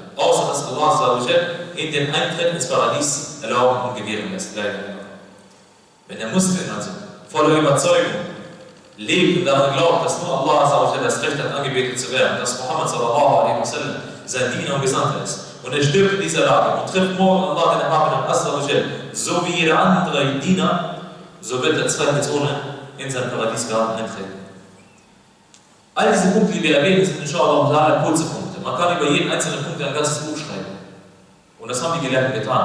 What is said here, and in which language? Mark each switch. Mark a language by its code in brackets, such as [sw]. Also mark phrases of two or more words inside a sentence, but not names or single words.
[de] Außer dass [ar] الله عز وجل [de] in den Eintritt ins Paradies erlauben und gewähren lässt. Wenn der Muslim also voller Überzeugung lebt und daran glaubt, dass nur [ar] الله عز وجل [de] das Recht hat, angebetet zu werden, dass [ar] محمد صلى الله عليه وسلم [de] sein Diener und Gesandter ist, und er stirbt in dieser Lage und trifft morgen Allah, den Erhabenen [ar] عز وجل, [de] so wie jeder andere Diener, so wird er zweifelsohne in sein Paradiesgarten eintreten. All diese Punkte, die wir erwähnen, sind inshallah kurze Punkte. Man kann über jeden einzelnen Punkt ein ganzes Buch schreiben. Und das haben die Gelehrten getan.